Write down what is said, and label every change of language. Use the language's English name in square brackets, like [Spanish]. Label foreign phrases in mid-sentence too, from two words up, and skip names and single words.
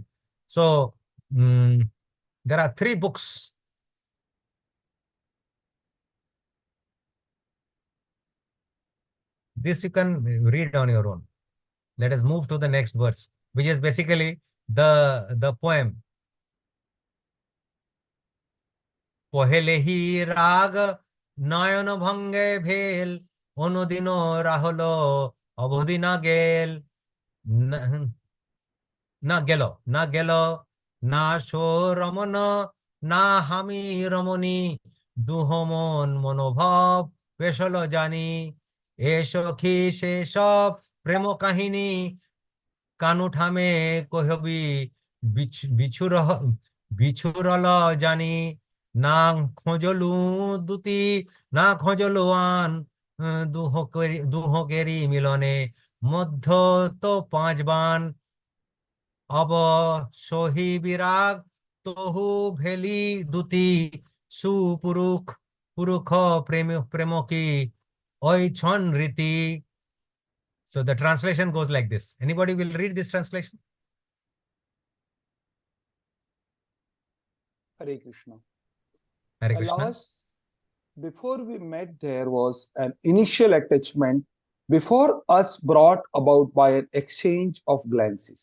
[English] So, there are 3 books. This you can read on your own. Let us move to the next verse, which is basically the poem. [Maithili] পহেলে হি রাগ নয়ন ভঙ্গে ভেল অনোদিনো রহলো আবোদিনা গেল না গেলো না শো রমন না হামি রমণী দুহমন মনোভাব পেশল জানি এ সখী সে সব প্রেম কাহিনী কানুঠামে কহবি বিছুরল জানি না খোঁজলু দুতি না খোঁজলু আন দুহকেরি মিলনে মধ্য তো পাঁচ বান অব সহি বিরাগ তহু ভেলি দুতি সুপুরুষ পুরুষ প্রেম কি ওই ছন রীতি. [English] So the translation goes like this. Anybody will read this translation? Hare Krishna. Hare Krishna. Alas, before we met, there was an initial attachment before us brought about by an exchange of glances.